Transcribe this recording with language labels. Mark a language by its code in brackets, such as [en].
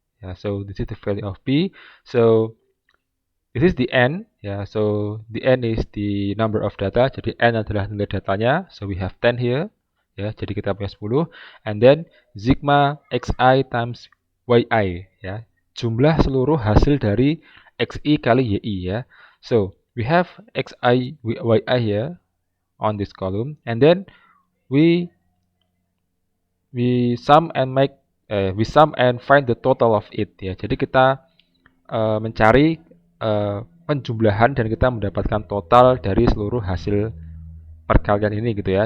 [en] Ya, so this is the value of B. So this is the N ya. So the N is the number of data. [id] Jadi N adalah nilai datanya. [en] So we have 10 here ya. [id] Jadi kita punya 10. [en] And then sigma xi times yi ya. [id] Jumlah seluruh hasil dari xi kali yi ya. [en] So we have xi yi here on this column, and then we sum and make we sum and find the total of it ya. [id] Jadi kita mencari penjumlahan dan kita mendapatkan total dari seluruh hasil perkalian ini gitu ya.